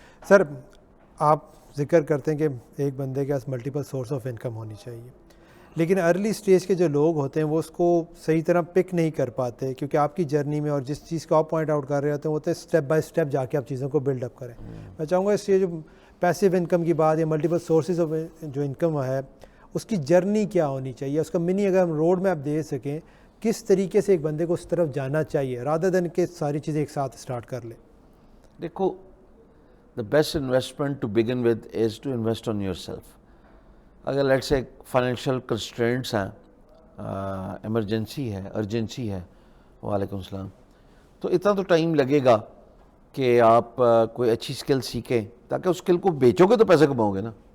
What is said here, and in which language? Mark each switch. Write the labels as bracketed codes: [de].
[ur] سر, آپ ذکر کرتے ہیں کہ ایک بندے کے پاس ملٹیپل سورس آف انکم ہونی چاہیے, لیکن ارلی سٹیج کے جو لوگ ہوتے ہیں وہ اس کو صحیح طرح پک نہیں کر پاتے, کیونکہ آپ کی جرنی میں اور جس چیز کو آپ پوائنٹ آؤٹ کر رہے ہوتے ہیں وہ تو [en] step by step [ur] جا کے آپ چیزوں کو بلڈ اپ کریں. میں چاہوں گا اس یہ جو پیسیو انکم کی بات یا ملٹیپل سورسز آف جو انکم ہے, اس کی جرنی کیا ہونی چاہیے, اس کا منی اگر ہم روڈ میپ دے سکیں, کس طریقے سے ایک بندے کو اس طرف جانا چاہیے [en] rather than [ur] کہ ساری چیزیں ایک ساتھ اسٹارٹ کر لیں. دیکھو, [en] the best investment to begin with is to invest on yourself. [ur] اگر لیٹ سے فائنینشیل کنسٹرینٹس ہیں, ایمرجنسی ہے, ارجنسی ہے, وعلیکم السلام, تو اتنا تو ٹائم لگے گا کہ آپ کوئی اچھی اسکل سیکھیں, تاکہ اس اسکل کو بیچو گے تو پیسے کماؤ گے نا.